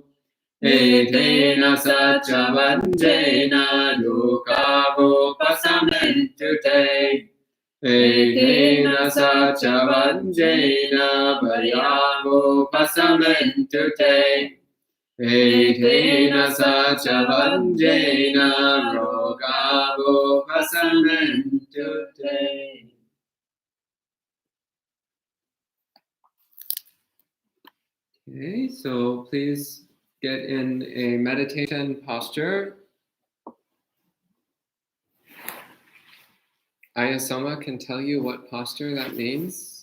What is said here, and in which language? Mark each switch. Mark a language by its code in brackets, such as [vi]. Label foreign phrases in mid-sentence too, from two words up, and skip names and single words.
[pi] Etena sachavanjena lukavopasamentu. Etena sachavanjena bhayavopasamentu. Etena sachavanjena rogavopasamentu. [en] Okay, so please get in a meditation posture. Ayasoma can tell you what posture that means.